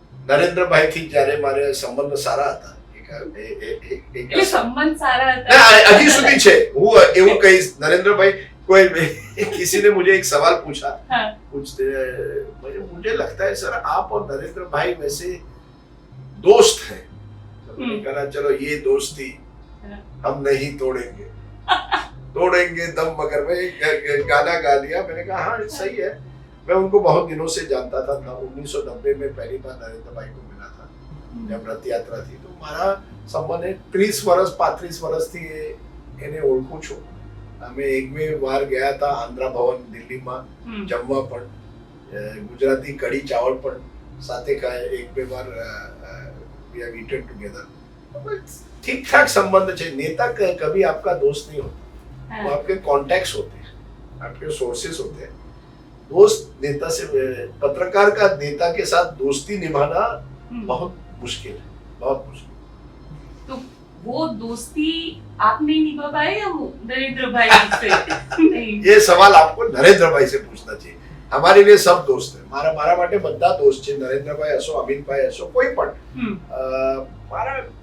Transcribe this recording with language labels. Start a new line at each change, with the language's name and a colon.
Gujarati: નરેન્દ્રભાઈથી જ્યારે મારે સંબંધ સારા હતા, એટલે સંબંધ સારા હતા હજી સુધી છે. હું એવું કહીશ,
Hindi: નરેન્દ્રભાઈ कोई किसी ने मुझे एक सवाल पूछा, पूछते मुझे लगता है सर आप और नरेंद्र भाई वैसे दोस्त हैं. तो मैंने कहा चलो ये दोस्ती हम नहीं तोड़ेंगे, तोड़ेंगे दम मगर. मैं गाना गा दिया. मैंने कहा हाँ सही है. मैं उनको बहुत दिनों से जानता था. 1990 में पहली बार नरेंद्र भाई को मिला था जब रथ यात्रा थी.
Gujarati: तो મારા સંબંધ 30 વર્ષ 35 વર્ષથી એને ઓળખું છું. અમે એક બે વાર ગયા હતા આંધ્રા ભવન દિલ્હીમાં જમવા, પણ ગુજરાતી કઢી ચાવલ પણ સાથે ખાય. એક બે વાર
English: We have eaten together.
Hindi: ठीक ठाक संबंध है. नेता कभी आपका दोस्त नहीं होता, वो आपके कॉन्टैक्ट्स होते हैं, आपके सोर्सेस होते हैं. दोस्त नेता से, पत्रकार का नेता के साथ दोस्ती निभाना बहुत मुश्किल है, बहुत मुश्किल. तो वो दोस्ती आप नहीं निभा पाए या नरेंद्र भाई से? नहीं, ये सवाल आपको नरेंद्र भाई से पूछना चाहिए. हमारे लिए सब दोस्त है.
Gujarati: મારા માટે બધા દોસ્ત છે. નરેન્દ્રભાઈ હશો, અમિતભાઈ હશો, કોઈ પણ.